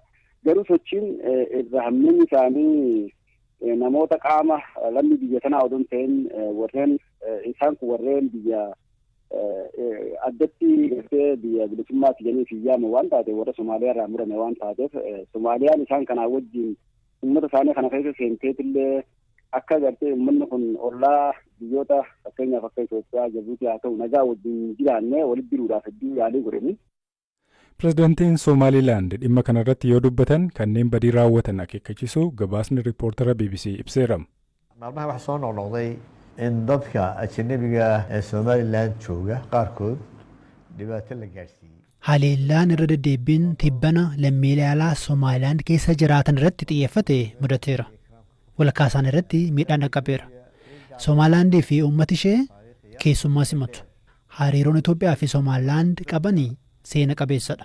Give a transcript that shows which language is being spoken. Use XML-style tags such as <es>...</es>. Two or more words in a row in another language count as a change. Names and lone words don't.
<om>Garuu sochiin irra hamminni isaanii namoota qaama lammii biyya sanaa odoo hin ta'in warreen isaan kun warreen biyya addatti gartee biyya bilisummaatti jedhanii fiyyaama waan taate warra Somaaliyaa irraa murame waan taateef Somaaliyaan isaan kanaa wajjin uummata isaanii kana keessa seenteetillee akka gartee uummanni kun ollaa biyyoota fakkeenyaaf akka Itoophiyaa, Jibuutii haa ta'u nagaa wajjin jiraannee walitti jiruudhaaf hedduu yaalii godhanii. Pireezidaantiin Somaaliilaand dhimma kanarratti yoo dubbatan kanneen badii raawwatan akeekkachiisu gabaasni riippoortara BBC ibseera.</om> <so>Maalmaha waxa soo noqnoqday in dadka ajnabiga ee Somaliland jooga qaarkood dhibaato la gaarsiiyey.</so> <om>Haleellaan irra deddeebiin tibbana lammiilee alaa Somaaliland keessa jiraatan irratti xiyyeeffate mudateera. Walakkaa isaan irratti miidhaan dhaqqabeera. Somaalilaandii fi uummati ishee keessummaa simatu. Hariiroon Itoophiyaa fi Somaalilaand qabanii seena qabeessadha.</om>